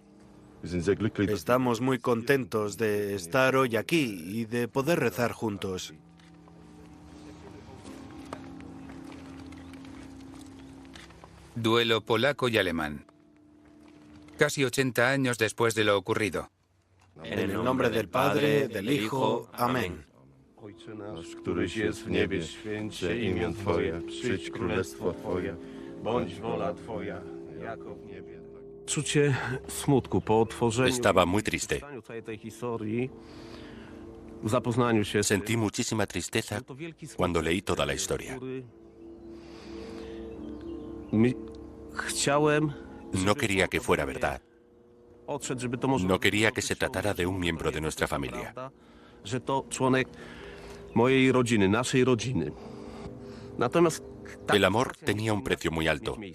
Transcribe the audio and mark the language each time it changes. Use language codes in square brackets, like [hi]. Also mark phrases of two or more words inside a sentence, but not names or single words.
[es] Estamos muy contentos de estar hoy aquí y de poder rezar juntos. Duelo polaco y alemán. Casi 80 años después de lo ocurrido. En el nombre del Padre, del Hijo. Amén. [pl] Któryś jest w niebie, święcie imię Twoje, przyjdź królestwo Twoje, bądź wola Twoja, jako w niebie. Czucie smutku po otworzeniu [es] Estaba muy triste. [pl] całej tej historii [es] Sentí muchísima tristeza cuando leí toda la historia. No quería que fuera verdad. No quería que se tratara de un miembro de nuestra familia. El amor tenía un precio muy alto.